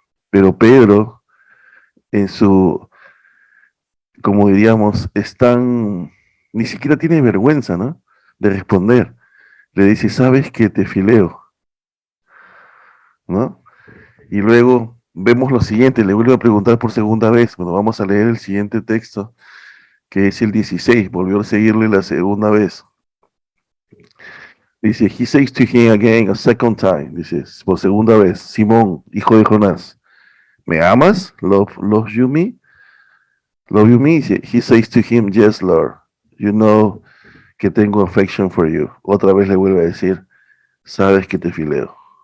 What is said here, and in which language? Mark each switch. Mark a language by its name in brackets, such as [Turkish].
[Spanish] Pero Pedro, en su, como diríamos, ni siquiera tiene vergüenza, ¿no? De responder. Le dice, sabes que te fileo, ¿no? Y luego vemos lo siguiente, le vuelvo a preguntar por segunda vez. Bueno, vamos a leer el siguiente texto, que es el 16. Volvió a seguirle la segunda vez. [English] Dice, he says to him again a second time. [Spanish] Dice, por segunda vez, Simón, hijo de Jonás, ¿me amas? [English] Love you me? Love you me? He says to him, yes, Lord. You know [Spanish] que tengo [English] affection for you. [Spanish] Otra vez le vuelve a decir, sabes que te fileo.